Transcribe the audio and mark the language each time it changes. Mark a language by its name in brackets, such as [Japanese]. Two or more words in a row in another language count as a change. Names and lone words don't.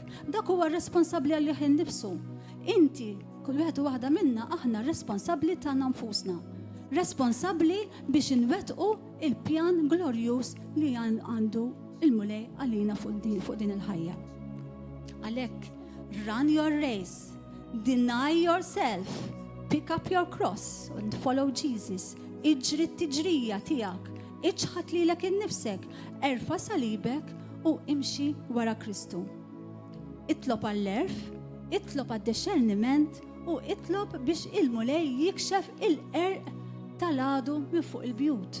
[Maltese] Dak huwa responsabbli għalih innifsu. Inti kull wieħed u waħda minna aħna responsabbli tagħna nfusna. Responsabbli biex inwettqu il-pjan glorjuż li għandu il-mulej għalina fuq din il-ħajja. Għalhekk, [English] run your race, deny yourself, pick up your cross and follow Jesus. [Maltese] Iġri t-tiġrija tiegħek, iġħad lilek innifsek, erfa' salibek u imxi wara Kristu. Itlob għall-erf, itlob għad-discerniment u itlob biex il-mulej jikxef il-erq tal-għadu minn fuq il-bjut.